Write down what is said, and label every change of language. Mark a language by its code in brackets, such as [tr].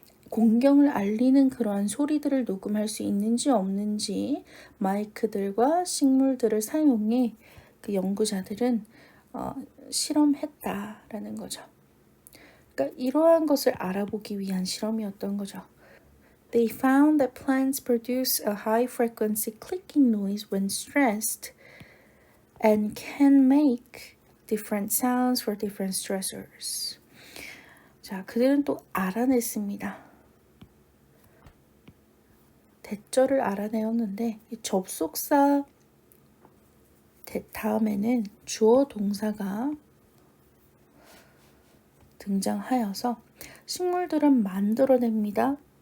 [ko] 공경을 알리는 그러한 소리들을 녹음할 수 있는지 없는지 마이크들과 식물들을 사용해 그 연구자들은 실험했다라는 거죠. 그러니까 이러한 것을 알아보기 위한 실험이었던 거죠. [en] They found that plants produce a high frequency clicking noise when stressed and can make different sounds for different stressors. [ko] 자, 그들은 또 알아냈습니다. 대절을 알아내었는데 이 접속사 다음에는 주어 동사가 등장하여서 식물들은 만들어냅니다.